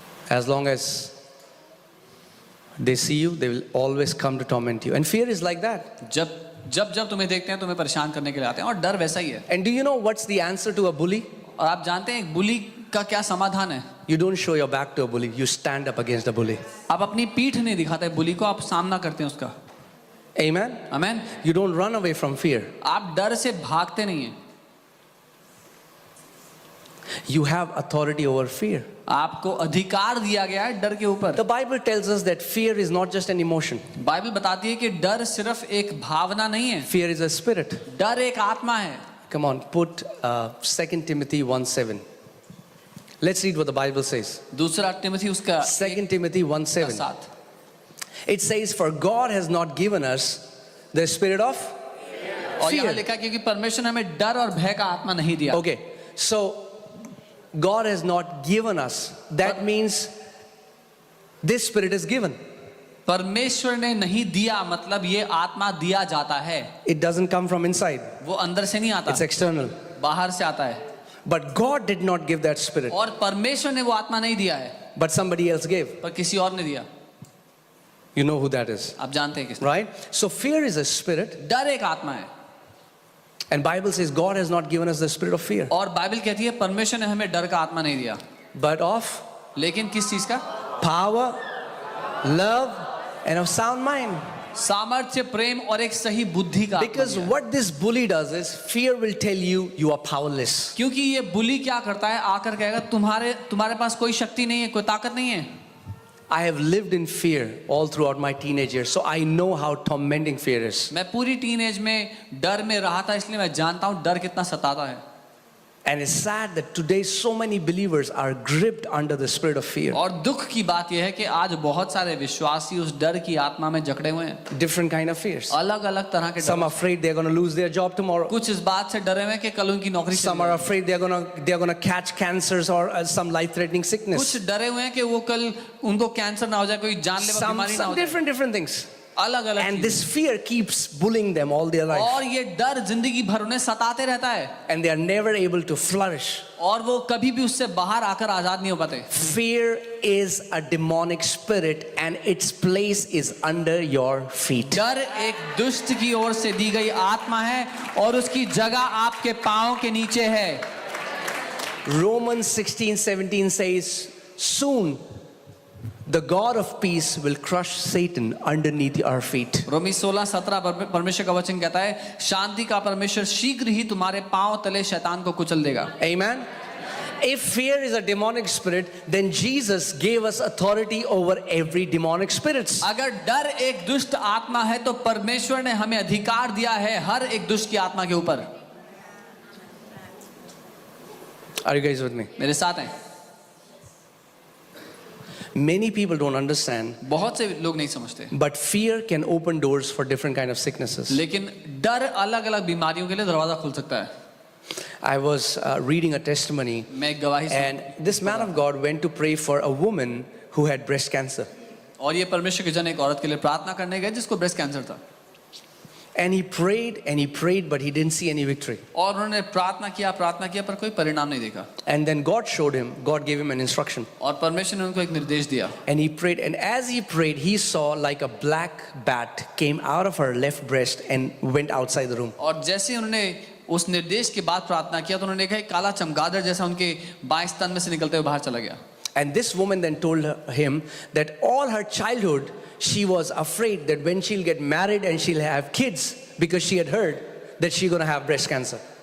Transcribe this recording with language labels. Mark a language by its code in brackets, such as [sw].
[en] As long as they see you, they will always come to torment you. And fear is like that. [hi] जब तुम्हें देखते हैं तुम्हें परेशान करने के लिए आते हैं, और डर वैसा ही है। [en] And do you know what's the answer to a bully? [hi] और आप जानते हैं एक बुली का क्या समाधान है? [en] You don't show your back to a bully. You stand up against a bully. [hi] आप अपनी पीठ नहीं दिखाते बुली को, आप सामना करते हैं उसका। [en] Amen? [hi] Amen. [en] You don't run away from fear. [hi] आप डर से भागते नहीं हैं। [en] You have authority over fear. [hi] आपको अधिकार दिया गया है डर के ऊपर। [en] The Bible tells us that fear is not just an emotion. [hi] Bible बताती है कि डर सिर्फ एक भावना नहीं है, [en] Fear is a spirit. [hi] डर एक आत्मा है। [en] Come on, put 2 Timothy 1:7. Let's read what the Bible says. [hi] दूसरा तिमोथी उसका [en] 2 Timothy 1:7. [hi] 7। [en] It says, "For God has not given us the spirit of [hi] और यहाँ [en] fear." [hi] लिखा है क्योंकि परमेश्वर ने हमें डर और भय का आत्मा नहीं दिया। [en] Okay, so God has not given us. That means this spirit is given. [hi] परमेश्वर ने नहीं दिया मतलब ये आत्मा दिया जाता है। [en] It doesn't come from inside. [hi] वो अंदर से नहीं आता, [en] It's external. [hi] बाहर से आता है। [en] But God did not give that spirit. [hi] और परमेश्वर ने वो आत्मा नहीं दिया है, [en] But somebody else gave. [hi] पर किसी और ने दिया। [en] You know who that is, [hi] आप जानते हैं किस, [en] right? So fear is a spirit. [hi] डर एक आत्मा है। [en] And Bible says God has not given us the spirit of fear. [hi] और बाइबल कहती है परमेश्वर ने हमें डर का आत्मा नहीं दिया, [en] But of [hi] लेकिन किस चीज का? [en] power, love, and of sound mind. [hi] सामर्थ्य, प्रेम और एक सही बुद्धि का आत्मा [en] Because [hi] दिया। [en] what this bully does is fear will tell you are powerless. [hi] क्योंकि ये बुली क्या करता है, आकर कहेगा तुम्हारे पास कोई शक्ति नहीं है, कोई ताकत नहीं है। [en] I have lived in fear all throughout my teenage years, so I know how tormenting fear is. [hi] मैं पूरी टीनेज में डर में रहा था, इसलिए मैं जानता हूँ डर कितना सताता है. [en] And it's sad that today so many believers are gripped under the spirit of fear. [hi] और दुख की बात यह है कि आज बहुत सारे विश्वासी उस डर की आत्मा में जकड़े हुए हैं. [en] Different kind of fears. [hi] अलग अलग तरह के [en] Some [hi] डर. [en] are afraid they're going to lose their job tomorrow. [hi] कुछ इस बात से डरे हुए हैं कि कल उनकी नौकरी चली [en] Some are [hi] जाएगी. [en] afraid they're going to catch cancers or some life-threatening sickness. [hi] कुछ डरे हुए हैं कि वो कल उनको कैंसर ना हो जाए, कोई जानलेवा [en] Some [hi] बीमारी ना हो जाए. [en] different things. [hi] अलग अलग. [en] And this fear keeps bullying them all their life. [hi] और ये डर जिंदगी भर उन्हें सताते रहता है. [en] And they are never able to flourish. [hi] और वो कभी भी उससे बाहर आकर आजाद नहीं हो पाते. [en] Fear is a demonic spirit and its place is under your feet. [hi] डर एक दुष्ट की ओर से दी गई आत्मा है और उसकी जगह आपके पांव के नीचे है. [en] Romans 16:17 says, soon the God of peace will crush Satan underneath our feet. [hi] रोमी 16:17 परमेश्वर का वचन कहता है, शांति का परमेश्वर शीघ्र ही तुम्हारे पांव तले शैतान को कुचल देगा. [en] Amen. If fear is a demonic spirit, then Jesus gave us authority over every demonic spirits. [hi] अगर डर एक दुष्ट आत्मा है तो परमेश्वर ने हमें अधिकार दिया है हर एक दुष्ट की आत्मा के ऊपर. [en] Are you guys with me? [hi] मेरे साथ हैं. [en] Many people don't understand, [hi] बहुत से लोग नहीं समझते, [en] but fear can open doors for different kind of sicknesses. [hi] लेकिन डर अलग अलग बीमारियों के लिए दरवाजा खोल सकता है. [en] I was reading a testimony, [hi] मैं एक गवाही सुन, [en] and this man of God went to pray for a woman who had breast cancer. [hi] और ये परमेश्वर के जन एक औरत के लिए प्रार्थना करने गए जिसको ब्रेस्ट कैंसर था. [en] And he prayed, but he didn't see any victory. [hi] और उन्होंने प्रार्थना किया पर कोई परिणाम नहीं देखा. [en] And then God gave him an instruction. [hi] और परमेश्वर ने उनको एक निर्देश दिया. [en] And he prayed, and as he prayed, he saw like a black bat came out of her left breast and went outside the room. [hi] और जैसे उन्होंने उस निर्देश के बाद प्रार्थना किया तो उन्होंने देखा एक काला चमगादड़ जैसा उनके बाएं स्तन में से निकलते हुए बाहर चला गया. [en] And this woman then told him that all her childhood she was afraid that when she'll get married and she'll have kids, because she had heard that she's going to have breast cancer.